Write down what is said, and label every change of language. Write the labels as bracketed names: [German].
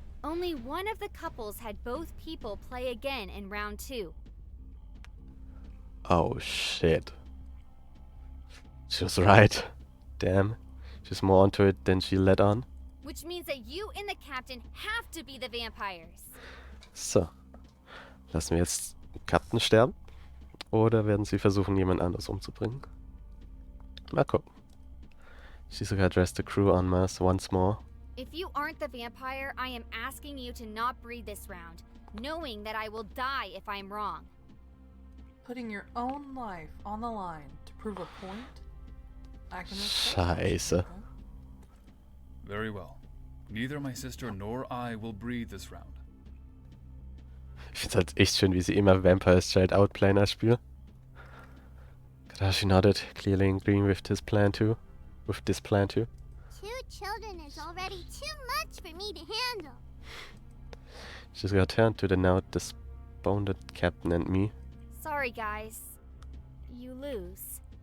[English] Only one of the couples had both people play again in round 2. oh shit. She was right. Damn. She's more onto it than she let on. Which means that you and the captain have to be the vampires. So. [German] Lassen wir jetzt den Captain sterben? Oder werden sie versuchen, jemand anderes umzubringen? Mal gucken. [English] Shizuka addressed the crew en masse once more. If you aren't the vampire, I am asking you to not breed this round, knowing that I will die if I'm wrong. Putting your own life on the line to prove a point? I can respect that, [German] Scheiße. [English] Shizuka. Very well. Neither my sister nor I will breed this round. [German] Ich find's halt echt schön, wie sie immer Vampire Straight outplayen als Spiel. [English] Kadashi nodded, clearly agreeing with this plan too. 2 children is already too much for me to handle. Shizuka turned to the now despondent captain and me. Sorry, guys. You lose.